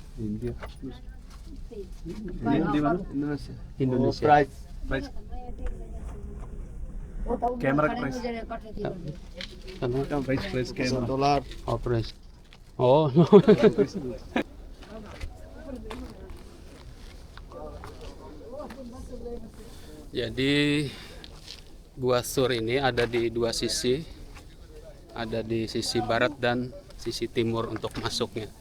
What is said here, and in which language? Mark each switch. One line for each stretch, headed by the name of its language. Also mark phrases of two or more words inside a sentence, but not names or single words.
Hindi: India. हिंदी में इंडोनेशिया Indonesia.
English: Price. price camera
Hindi: का प्राइस
Indonesian: Sama
English: price camera $1. operation. Oh, no.
Indonesian: Jadi Gua Sur ini ada di dua sisi, ada di sisi barat dan sisi timur untuk masuknya.